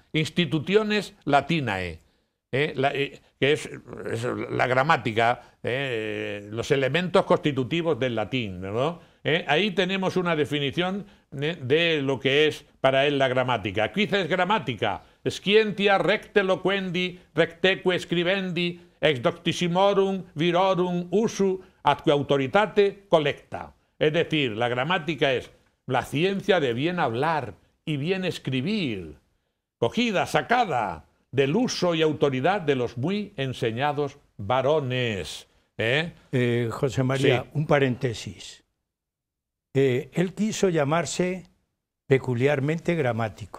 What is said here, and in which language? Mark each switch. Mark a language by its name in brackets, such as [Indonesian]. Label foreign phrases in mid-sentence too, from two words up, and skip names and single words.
[Spanish] Instituciones latinae. Que es la gramática, los elementos constitutivos del latín, ¿no? Ahí tenemos una definición de lo que es para él la gramática. Quizá es gramática. [Latin] Scientia recte loquendi, recteque scribendi, ex doctissimorum virorum usu atque autoritate collecta. [Spanish] Es decir, la gramática es la ciencia de bien hablar y bien escribir, cogida, sacada del uso y autoridad de los muy enseñados varones. José María, un paréntesis. Él quiso llamarse peculiarmente gramático.